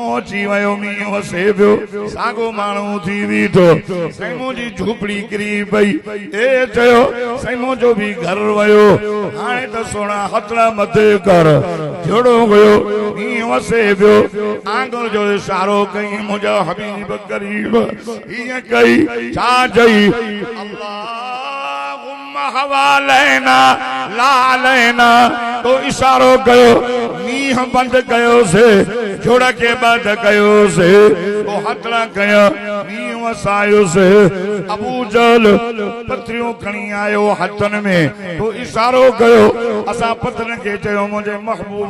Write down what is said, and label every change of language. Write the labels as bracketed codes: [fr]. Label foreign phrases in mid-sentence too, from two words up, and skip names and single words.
[sd] अची वियो मींहुं वसे पियो साॻो माण्हू थी बीठो साईं मुंहिंजी झूपड़ी किरी पई ए चयो साईं मुंहिंजो बि घर वियो हाणे त सोना हथड़ा मथे कर झुड़ो वियो मींहुं वसे पियो आंगुर जो इशारो कई मुंहिंजा हबीब करीब हीअं कई छा चई [ar] اللهم حوالينا لا علينا [sd] तो इशारो कयो मींहुं बंदि कयोसीं झुड़ खे बंदि कयोसीं तो हथड़ा कया मींहुं वसायोसीं अबू जहल पत्रियूं खणी आयो हथनि में तो इशारो कयो असां पत्रियुनि खे चयो मुंहिंजे महबूब